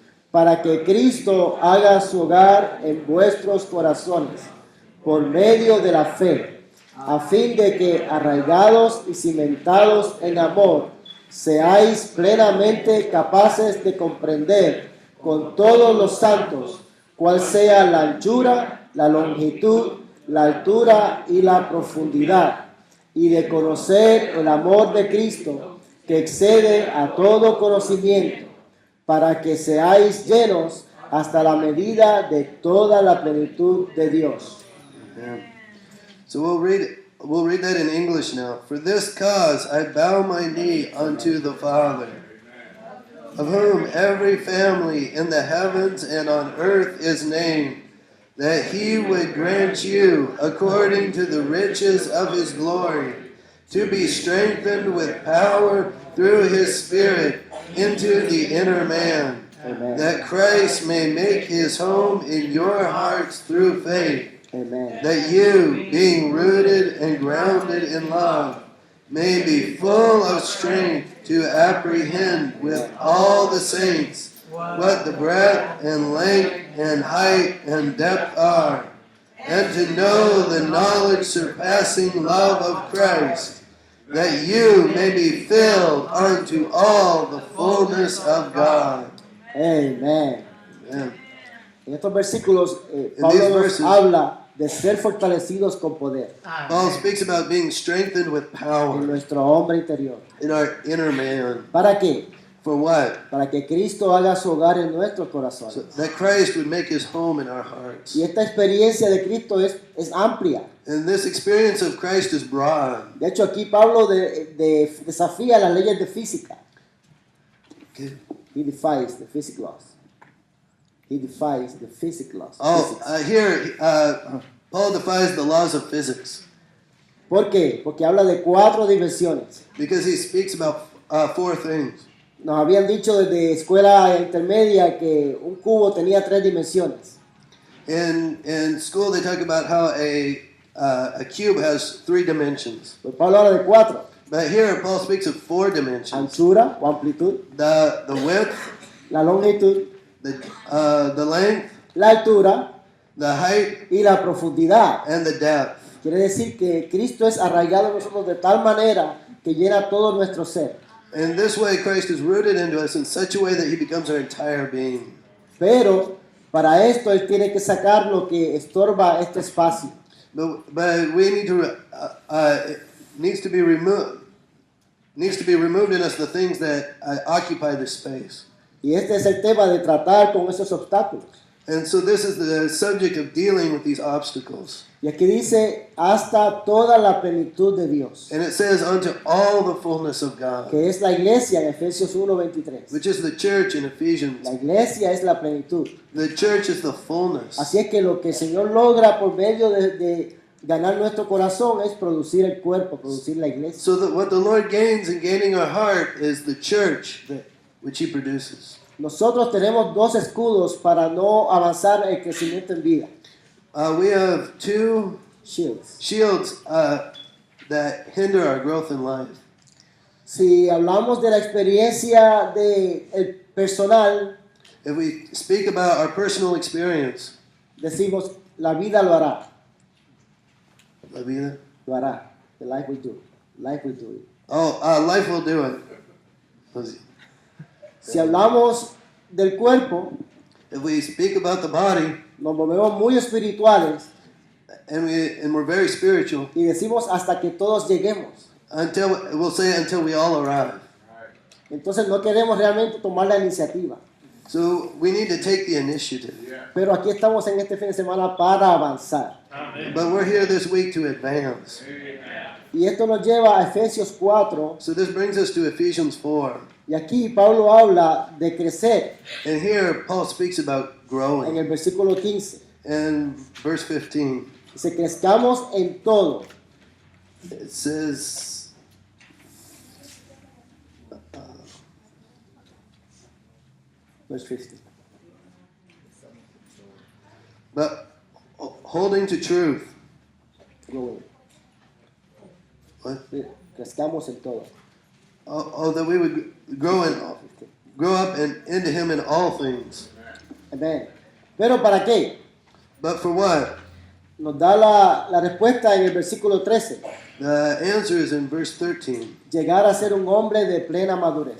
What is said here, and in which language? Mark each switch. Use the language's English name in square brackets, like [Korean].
[Spanish] para que Cristo haga su hogar en vuestros corazones, por medio de la fe, a fin de que, arraigados y cimentados en amor, seáis plenamente capaces de comprender con todos los santos cuál sea la anchura, la longitud, la altura y la profundidad, y de conocer el amor de Cristo que excede a todo conocimiento, para que seáis llenos hasta la medida de toda la plenitud de Dios. [English] Yeah. So we'll read that in English now. For this cause I bow my knee unto the Father, of whom every family in the heavens and on earth is named, that he would grant you, according to the riches of his glory, to be strengthened with power through his Spirit into the inner man, Amen. that Christ may make his home in your hearts through faith, Amen. that you, being rooted and grounded in love, may be full of strength to apprehend with all the saints what the breadth and length and height and depth are, and to know the knowledge surpassing love of Christ, that you may be filled unto all the fullness of God. Amen. Amen. [Spanish] En estos versículos, [English] these [Spanish] Pablo nos [English] verses- [Spanish] habla de ser fortalecidos con poder [English] Paul speaks about being strengthened with [Spanish] en [English] power [Spanish] nuestro hombre interior. [English] in our inner man. [Spanish] ¿Para qué? [English] For what? [Spanish] Para que Cristo haga su hogar en nuestros corazones. [English] So that Christ would make his home in our hearts. [Spanish] Y esta experiencia de Cristo es amplia. [English] And this experience of Christ is broad. [Spanish] De hecho, aquí Pablo desafía las leyes de física. [English] Okay. He defies the physics laws. He defies the physics laws. Oh, Physics. here, Paul defies the laws of physics [Spanish] ¿Por qué? Porque habla de 4 dimensiones. [English] because he speaks about 4 things. [Spanish] Nos habían dicho desde escuela intermedia que un cubo tenía 3 dimensiones. [English] In school, they talk about how a cube has 3 dimensions. [Spanish] Pues Pablo habla de 4. [English] But here, Paul speaks of 4 dimensions: [Spanish] Anchura o amplitud, [English] the width, [Spanish] la longitud, [English] the length, [Spanish] la altura [English] the height, [Spanish] y la profundidad. [English] and the depth. [Spanish] Quiere decir que Cristo es arraigado en nosotros de tal manera que llena todo nuestro ser. [English] In this way, Christ is rooted into us in such a way that he becomes our entire being. [Spanish] Pero para esto Él tiene que sacar lo que estorba este espacio. [English] But we need to it needs to be removed in us the things that occupy this space. [Spanish] Y este es el tema de tratar con esos obstáculos. [English] And so this is the subject of dealing with these obstacles. [Spanish] Y aquí dice, hasta toda la plenitud de Dios, [English] And it says, unto all the fullness of God, [Spanish] que es la iglesia en Efesios 1:23. [English] which is the church in Ephesians. [Spanish] La iglesia es la plenitud. [English] The church is the fullness. [Spanish] Así es que lo que el Señor logra por medio de ganar nuestro corazón es producir el cuerpo, producir la iglesia. [English] So that what the Lord gains in gaining our heart is the church which he produces. [Spanish] Nosotros tenemos 2 escudos para no avanzar el crecimiento en vida. [English] We have 2 Shields. shields that hinder our growth in life. [Spanish] Si hablamos de la experiencia de el personal, [English] If we speak about our personal experience, [Spanish] decimos, la vida lo hará. la vida. Lo hará. [English] The life will do. Life will do it. Life will do it. [Spanish] Pues, Si hablamos del cuerpo, [English] if we speak about the body, [Spanish] nos volvemos muy espirituales [English] and we're very spiritual, [Spanish] y decimos hasta que todos lleguemos. [English] we'll say until we all arrive. [Spanish] Entonces no queremos realmente tomar la iniciativa. [English] So we need to take the initiative. [Spanish] Pero aquí estamos en este fin de semana para avanzar. [English] But we're here this week to advance. [Spanish] Y esto nos lleva a Efesios 4. [English] So this brings us to Ephesians 4. [Spanish] Y aquí Pablo habla de crecer [English] And here Paul speaks about [Spanish] en [English] growing. [Spanish] el versículo 15. [English] In verse 15, [Spanish] Dice, crezcamos en todo. [English] it says, Verse 15. but holding to truth. Growing. What? [Spanish] Crezcamos en todo. [English] That we would grow up into him in all things. [Spanish] Amén. Pero ¿para qué? [English] But for what? [Spanish] Nos da la respuesta en el versículo 13. [English] The answer is in verse 13. [Spanish] Llegar a ser un hombre de plena madurez.